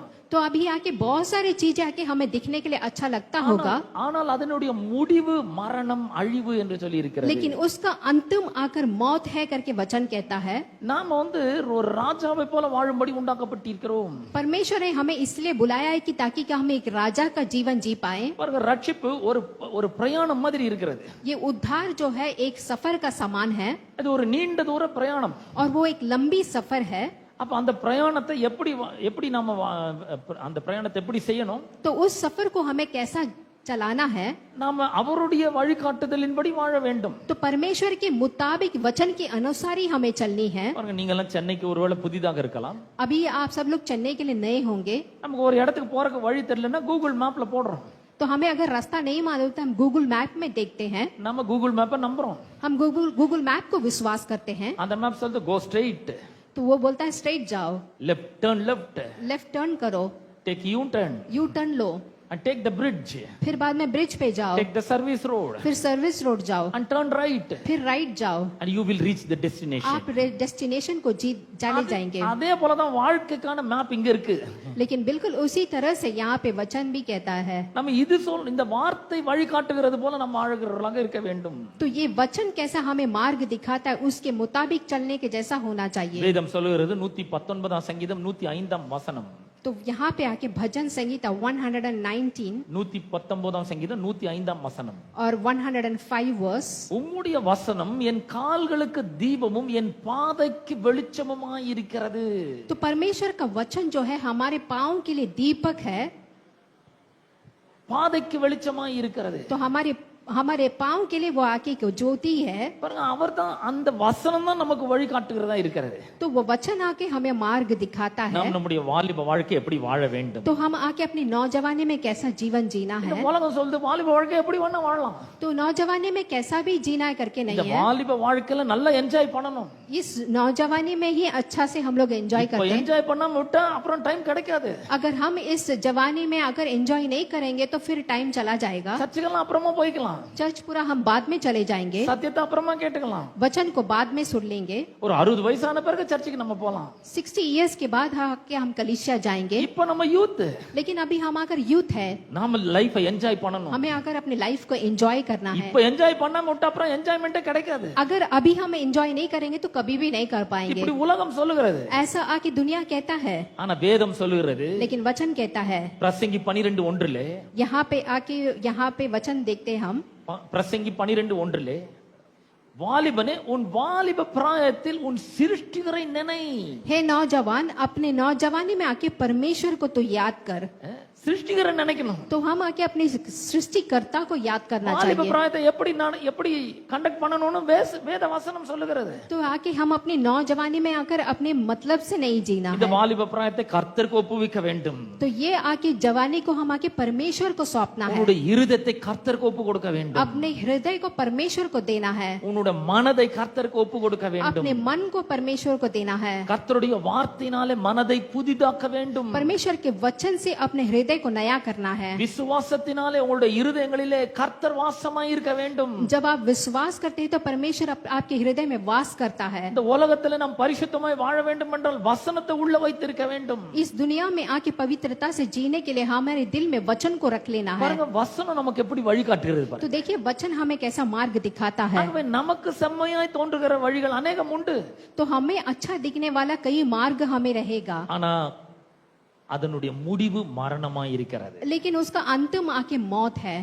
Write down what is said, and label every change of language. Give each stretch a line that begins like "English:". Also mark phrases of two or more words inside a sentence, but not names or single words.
Hindi: तो अभी आके बहुत सारी चीजें आके हमें दिखने के लिए अच्छा लगता होगा,
Tamil: ஆனால் அதனுடைய முடிவு மரணம், அழிவு என்று சொல்லி இருக்கிறது.
Hindi: लेकिन उसका अंतिम आकर मौत है करके वचन कहता है.
Tamil: நாம ஒரு ராஜாவை போல வாழும்படி உண்டாக்கப்பட்டிருக்கிறோம்.
Hindi: परमेश्वर ने हमें इसलिए बुलाया है कि ताकि हम एक राजा का जीवन जी पाए.
Tamil: பாருங்க, ரட்சிப்பு ஒரு பிரயாணம் மாதிரி இருக்கிறது.
Hindi: ये उद्धार जो है एक सफर का समान है,
Tamil: அது ஒரு நீண்ட தூர பிரயாணம்.
Hindi: और वो एक लंबी सफर है.
Tamil: அப்ப அந்த பிரயாணத்தை எப்படி நாம அந்த பிரயாணத்தை எப்படி செய்யணும்?
Hindi: तो उस सफर को हमें कैसा चलाना है?
Tamil: நாம அவருடைய வழிகாட்டுதலின்படி வாழ வேண்டும்.
Hindi: तो परमेश्वर के मुताबिक वचन के अनुसार ही हमें चलनी है.
Tamil: பாருங்க, நீங்க எல்லாம் சென்னைக்கு ஒருவேளை புதிதாக இருக்கலாம்.
Hindi: अभी आप सब लोग चेन्नई के लिए नए होंगे.
Tamil: நமக்கு ஒரு இடத்துக்கு போறதுக்கு வழி தெரியலன்னா கூகுள் மேப்ல போடுறோம்.
Hindi: तो हमें अगर रास्ता नहीं मालूम तो हम गूगल मैप में देखते हैं.
Tamil: நம்ம கூகுள் மேப்பை நம்புறோம்.
Hindi: हम गूगल मैप को विश्वास करते हैं.
Tamil: அந்த மேப் சொல்லுது
English: go straight.
Hindi: तो वो बोलता है स्ट्रेट जाओ,
English: left turn left, left turn
Hindi: करो,
English: take U turn, U turn
Hindi: लो.
English: and take the bridge,
Hindi: फिर बाद में ब्रिज पे जाओ,
English: take the service road
Hindi: फिर सर्विस रोड जाओ,
English: and turn right,
Hindi: फिर राइट जाओ,
English: and you will reach the destination.
Hindi: आप डेस्टिनेशन को जाने जाएंगे।
Tamil: அதே போலதான் வாழ்க்கைக்கான மேப் இங்க இருக்கு.
Hindi: लेकिन बिल्कुल उसी तरह से यहाँ पे वचन भी कहता है,
Tamil: நம்ம இது இந்த வார்த்தை வழிகாட்டுகிறது போல நம்ம ஆளுகிறவர்களாக இருக்க வேண்டும்.
Hindi: तो ये वचन कैसा हमें मार्ग दिखाता है उसके मुताबिक चलने के जैसा होना चाहिए।
Tamil: வேதம் சொல்லுகிறது 119 சங்கீதம் 105 வசனம்,
Hindi: तो यहाँ पे आके भजन संगीता 119
Tamil: 119 சங்கீதம் 105 வசனம்,
Hindi: और 105 वर्स,
Tamil: உம்முடைய வசனம் என் கால்களுக்கு தீபமும் என் பாதைக்கு வெளிச்சமுமாய் இருக்கிறது.
Hindi: तो परमेश्वर का वचन जो है हमारे पाँव के लिए दीपक है,
Tamil: பாதைக்கு வெளிச்சமாய் இருக்கிறது.
Hindi: तो हमारे पाँव के लिए वो आके को ज्योति है।
Tamil: பாருங்க, அவர்தான் அந்த வசனம் தான் நமக்கு வழிகாட்டுகிறதா இருக்கிறது.
Hindi: तो वो वचन आके हमें मार्ग दिखाता है,
Tamil: நாம் நம்முடைய வாலிப வாழ்க்கை எப்படி வாழ வேண்டும்.
Hindi: तो हम आके अपनी नौजवानी में कैसा जीवन जीना
Tamil: இந்த
Hindi: है।
Tamil: உலகம் சொல்லுது வாலிப வாழ்க்கை எப்படி வேணா வாழலாம்.
Hindi: तो नौजवानी में कैसा भी जीना है करके
Tamil: இந்த
Hindi: नहीं है,
Tamil: வாலிப வாழ்க்கையில நல்லா என்ஜாய் பண்ணணும்.
Hindi: इस नौजवानी में ही अच्छा से हम लोग एंजॉय
Tamil: இப்போ
Hindi: करते हैं।
Tamil: என்ஜாய் பண்ணாம விட்டா அப்புறம் டைம் கிடைக்காது.
Hindi: अगर हम इस जवानी में अगर एंजॉय नहीं करेंगे तो फिर टाइम चला जाएगा।
Tamil: சர்ச்சுக்கெல்லாம் அப்புறமா போய்க்கலாம்,
Hindi: चर्च पूरा हम बाद में चले जाएंगे,
Tamil: சத்தியத்தை அப்புறமா கேட்டுக்கலாம்.
Hindi: वचन को बाद में सुन लेंगे।
Tamil: ஒரு 60 வயசான பிறகு சர்ச்சுக்கு நம்ம போலாம்.
Hindi: 60 इयर्स के बाद आके हम कलीसिया जाएंगे।
Tamil: இப்போ நம்ம யூத்,
Hindi: लेकिन अभी हम अगर यूथ है,
Tamil: நாம
English: life enjoy
Tamil: பண்ணணும்.
Hindi: हमें अगर अपनी लाइफ को एंजॉय करना है।
Tamil: இப்போ என்ஜாய் பண்ணாம விட்டா அப்புறம் என்ஜாய்மென்ட்டே கிடைக்காது.
Hindi: अगर अभी हम एंजॉय नहीं करेंगे तो कभी भी नहीं कर पाएंगे।
Tamil: இப்படி உலகம் சொல்லுகிறது.
Hindi: ऐसा आके दुनिया कहता है,
Tamil: ஆனா வேதம் சொல்லுகிறது,
Hindi: लेकिन वचन कहता है।
Tamil: பிரசங்கி 12:1
Hindi: यहाँ पे आके यहाँ पे वचन देखते हैं हम,
Tamil: பிரசங்கி 12:1 வாலிபனே உன் வாலிப பிராயத்தில் உன் சிருஷ்டிகரை நினை.
Hindi: हे नौजवान अपने नौजवानी में आके परमेश्वर को तो याद कर।
Tamil: சிருஷ்டிகரை நினைக்கணும்.
Hindi: तो हम आके अपने सृष्टिकर्ता को याद करना
Tamil: வாலிப
Hindi: चाहिए।
Tamil: பிராயத்தை எப்படி கண்டக்ட் பண்ணணும்னு வேத வசனம் சொல்லுகிறது.
Hindi: तो आके हम अपनी नौजवानी में आकर अपने मतलब से नहीं जीना
Tamil: இந்த
Hindi: है।
Tamil: வாலிப பிராயத்தை கர்த்தருக்கு ஒப்புவிக்க வேண்டும்.
Hindi: तो ये आके जवानी को हम आके परमेश्वर को सौंपना है।
Tamil: உன்னுடைய இருதயத்தை கர்த்தருக்கு ஒப்பு கொடுக்க வேண்டும்.
Hindi: अपने हृदय को परमेश्वर को देना है,
Tamil: உன்னுடைய மனதை கர்த்தருக்கு ஒப்பு கொடுக்க வேண்டும்.
Hindi: अपने मन को परमेश्वर को देना है।
Tamil: கர்த்தருடைய வார்த்தையினாலே மனதை புதிதாக்க வேண்டும்.
Hindi: परमेश्वर के वचन से अपने हृदय को नया करना है।
Tamil: விசுவாசத்தினாலே உங்களுடைய இருதயங்களிலே கர்த்தர் வாசமாய் இருக்க வேண்டும்.
Hindi: जब आप विश्वास करते हैं तो परमेश्वर आपके हृदय में वास करता है।
Tamil: இந்த உலகத்துல நாம் பரிசுத்தமாய் வாழ வேண்டும் என்றால் வசனத்தை உள்ள வைத்திருக்க வேண்டும்.
Hindi: इस दुनिया में आके पवित्रता से जीने के लिए हमारे दिल में वचन को रख लेना है।
Tamil: பாருங்க, வசனம் நமக்கு எப்படி வழிகாட்டுகிறது பாருங்க.
Hindi: तो देखिए वचन हमें कैसा मार्ग दिखाता है।
Tamil: ஆகவே நமக்கு செம்மையாய் தோன்றுகிற வழிகள் अनेகம் உண்டு.
Hindi: तो हमें अच्छा दिखने वाला कई मार्ग हमें रहेगा,
Tamil: ஆனா அதனுடைய முடிவு மரணமாய் இருக்கிறது.
Hindi: लेकिन उसका अंतिम आके मौत है।